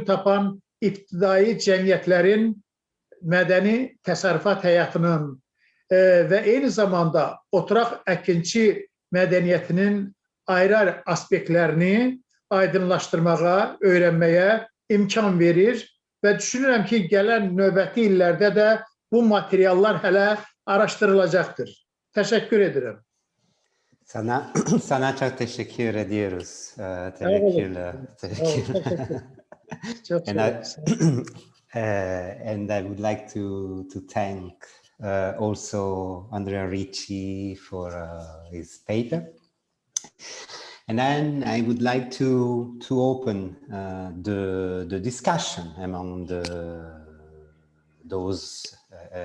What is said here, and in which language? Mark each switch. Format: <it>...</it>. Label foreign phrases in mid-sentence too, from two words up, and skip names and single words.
<az>tapan ibtidai cəmiyyətlərin mədəni təsərrüfat həyatının və eyni zamanda oturaq əkinçi mədəniyyətinin ayrı aspektlərini aydınlaşdırmağa, öyrənməyə imkan verir və düşünürəm ki, gələn növbəti illərdə də bu materiallar hələ araşdırılacaqdır. Təşəkkür edirəm.</az> <tr>Sana çok teşekkür ediyoruz. Teveküll.</tr> <en>And I would like to thank also Andrea Ricci for his paper. And then I would like to open the discussion among those</en>